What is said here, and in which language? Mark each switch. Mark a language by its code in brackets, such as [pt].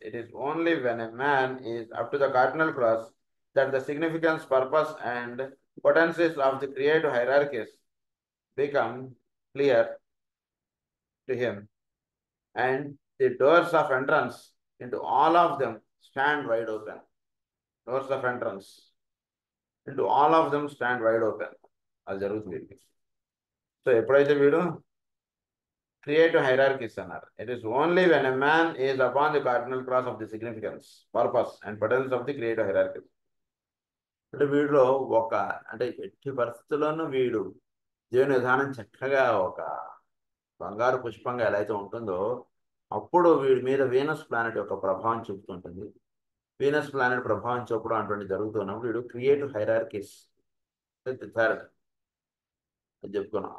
[en] It is only when a man is up to the cardinal cross that the significance, purpose, and potencies of the creative hierarchies become clear to him, and the doors of entrance into all of them stand wide open. Doors of entrance into all of them stand wide open. [te] అది జరుగుతుంది. So ఎప్పుడైతే వీడు creative hierarchies అన్నారు. [en] It is only when a man is upon the cardinal cross of the significance, purpose, and potential of the creative hierarchies. [te] అంటే వీడిలో ఒక అంటే ఎట్టి పరిస్థితుల్లోనూ వీడు జీవన విధానం చక్కగా ఒక బంగారు పుష్పంగా ఎలా అయితే ఉంటుందో అప్పుడు వీడి మీద వీనస్ ప్లానెట్ యొక్క ప్రభావం చూపుతుంటుంది. వీనస్ ప్లానెట్ ప్రభావం చూపడం అటువంటి జరుగుతున్నప్పుడు వీడు క్రియేటివ్ హైరార్కీస్ థర్డ్ అని చెప్పుకున్నాం.